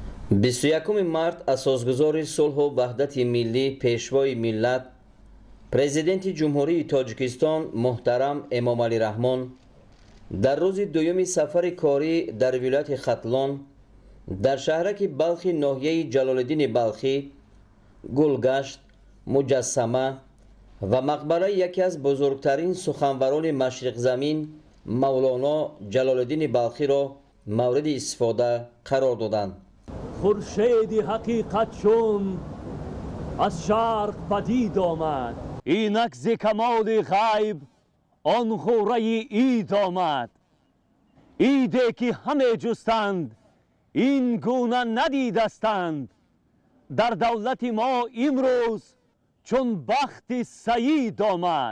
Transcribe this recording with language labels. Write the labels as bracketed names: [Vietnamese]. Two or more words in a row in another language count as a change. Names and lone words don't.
[Tajik] 21 март асосгузори сулҳу ваҳдати миллӣ пешвои миллат президенти ҷумҳурии тоҷикистон муҳтарам эмомалӣ раҳмон дар рӯзи дуюми сафари корӣ дар вилояти хатлон дар шаҳраки балхи ноҳияи ҷалолиддини балхӣ гулгашт, муҷассама ва мақбараи яке аз бузургтарин суханварони машриқзамин мавлоно ҷалолиддини балхиро мавриди истифода қарор доданд. [Persian] خورشید حقیقت چون از شرق پدید آمد، اینک ز کمال غیب آن غوره عید آمد. عیدی که همه جستند این گونه ندیدستند، در دولت ما امروز چون بخت سعید آمد.